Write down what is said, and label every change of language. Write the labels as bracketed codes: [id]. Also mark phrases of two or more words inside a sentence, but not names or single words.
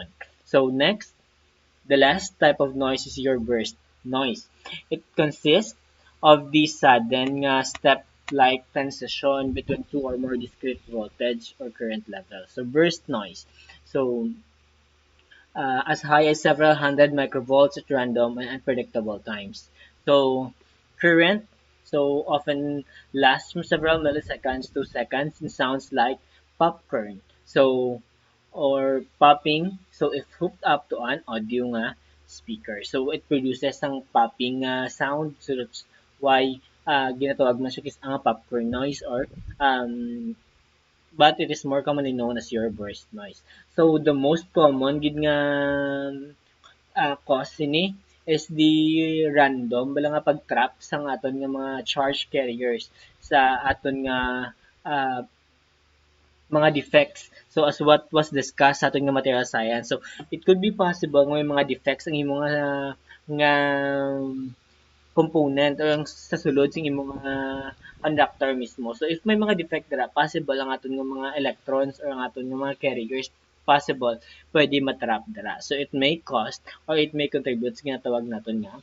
[en] So next, the last type of noise is your burst noise. It consists of the sudden step-like transition between two or more discrete voltage or current levels. So burst noise. So as high as several hundred microvolts at random and unpredictable times. So current so often lasts from several milliseconds to seconds and sounds like popcorn. So or popping. So if hooked up to an audio nga speaker. So it produces ang popping sound. So that's why [hil] ginatawag man siya kis ang [en] popcorn noise or but it is more commonly known as your burst noise. So the most common [hil] gid nga cause ini [en] is the random [hil] bala nga pag-trap sa aton nga mga [en] charge carriers [hil] sa aton nga mga defects. [en] So as what was discussed [hil] sa ating nga [en] material science. So it could be possible [hil] nga may mga defects ang imong nga component o sa sulod sa imong mga conductor mismo. So if may mga defect dira, possible ang aton nga mga electrons or ang aton nga mga carriers possible pwede matrap dira. [en] So it may cause or it may contribute [hil] sa ginatawag naton nga